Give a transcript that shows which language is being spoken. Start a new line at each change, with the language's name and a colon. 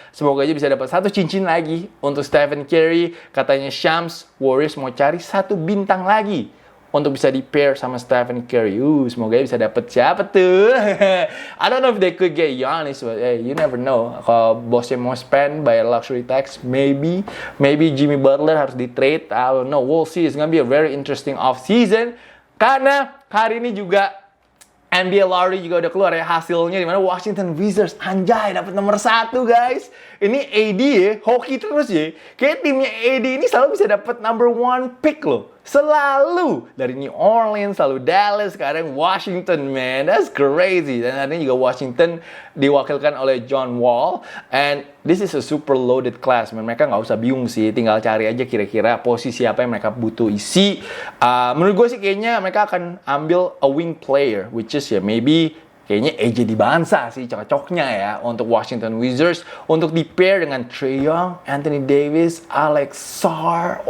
Indonesian: Semoga aja bisa dapat 1 cincin lagi untuk Stephen Curry. Katanya Shams Warriors mau cari 1 bintang lagi untuk bisa di pair sama Stephen Curry. Semoga bisa dapet siapa tuh.
English: I don't know if they could get Giannis, but hey, you never know.
Indonesian: Kalau bosnya mau spend bayar luxury tax,
English: maybe Jimmy Butler harus di trade. I don't know. We'll see. It's gonna be a very interesting off season.
Indonesian: Karena hari ini juga NBA lottery juga udah keluar ya hasilnya, dimana Washington Wizards anjay dapat nomor 1 guys. Ini AD ya, hoki terus ya. Kayak timnya AD ini selalu bisa dapat number 1 pick loh. Selalu dari New Orleans, selalu Dallas, sekarang Washington, man.
English: That's crazy.
Indonesian: Dan hari ini juga Washington diwakilkan oleh John Wall.
English: And this is a super loaded class, man.
Indonesian: Mereka nggak usah bingung sih, tinggal cari aja kira-kira posisi apa yang mereka butuh isi. Menurut gue sih kayaknya mereka akan ambil
English: a wing player,
Indonesian: which is ya maybe kayaknya AJ Dibangsa sih cocoknya ya untuk Washington Wizards untuk di pair dengan Trae Young, Anthony Davis, Alex Sarr.